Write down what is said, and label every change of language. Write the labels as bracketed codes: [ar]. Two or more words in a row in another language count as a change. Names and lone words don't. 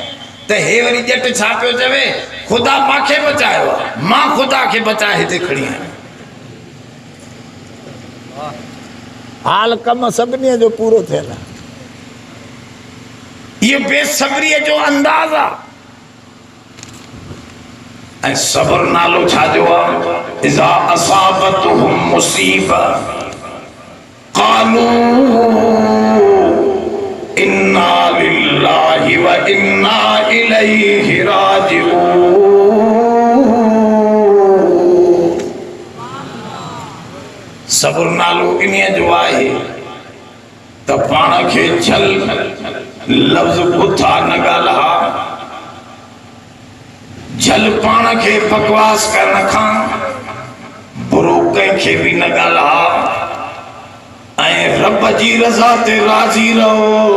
[sd] त हे वरी ॼट छा पियो चवे, ख़ुदा मूंखे बचायो आहे, मां ख़ुदा खे बचाए हिते खड़ी आहियां। हाल कम सभिनी जो पूरो थियल आहे। इहो बेसब्रीअ जो अंदाज़ आहे। ऐं सब्र नालो छाजो आहे? [ar] إذا أصابتهم مصيبة قالوا إنا لله وإنا إليه راجعون. [sd] सब्र नालो इन्हीअ जो आहे त पाण खे छल लफ़्ज़ बुथा न ॻाल्हा, झल पाण खे बकवास करण खां बुरो कंहिंखे बि न ॻाल्हा, ऐं रब जी रज़ा ते राज़ी रहो।